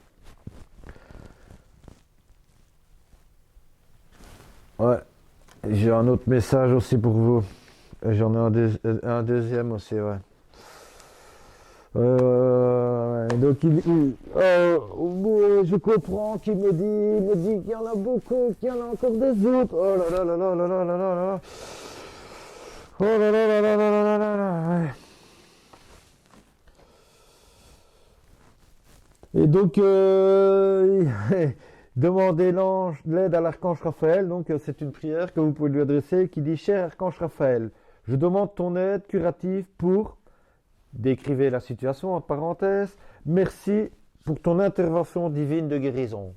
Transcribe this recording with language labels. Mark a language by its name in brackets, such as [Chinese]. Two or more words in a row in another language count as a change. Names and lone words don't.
[French] Ouais. J'ai un autre message aussi pour vous. J'en ai un deuxième aussi, ouais. Donc je comprends qu'il me dit qu'il y en a beaucoup, qu'il y en a encore des autres. Oh là là là là là là là là là. Oh là là là là là là là là. Ouais. Et donc demandez l'aide à l'archange Raphaël. Donc c'est une prière que vous pouvez lui adresser qui dit: cher archange Raphaël, je demande ton aide curative pour, décrivez la situation en parenthèse, merci pour ton intervention divine de guérison.